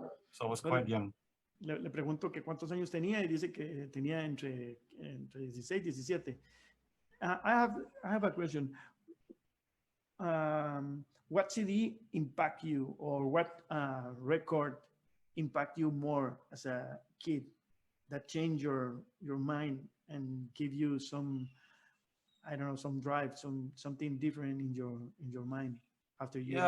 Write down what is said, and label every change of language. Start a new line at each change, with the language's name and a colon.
English: So I was quite young.
Spanish: Le pregunto que cuántos años tenía y dice que tenía entre 16 y 17.
English: I have a question. What CD impact you, or what record impact you more as a kid that changed your mind and give you some, I don't know, some drive, something different in your mind after you?